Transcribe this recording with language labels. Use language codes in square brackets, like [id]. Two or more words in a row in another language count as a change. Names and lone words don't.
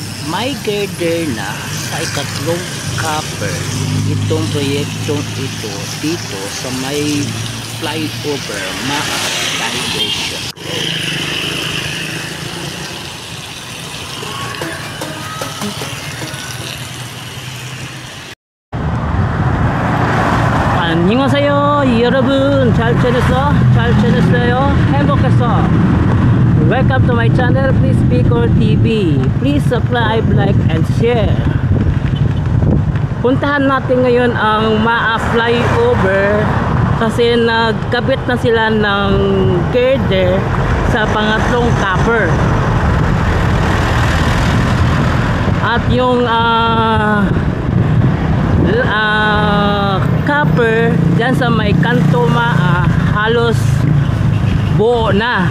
[tl] May girder na sa ikatlong copper itong proyektong ito dito sa may flyover Diversion Road. [ko] 안녕하세요 여러분, 잘 지냈어? 잘 지냈어요? 행복했어? [en] Welcome to my channel, Please Speaker TV. Please subscribe, like, and share. [tl] Puntahan natin ngayon ang MAA flyover kasi nagkabit na sila ng girder sa pangatlong copper. At yung copper dyan sa may kanto MAA halos buo na.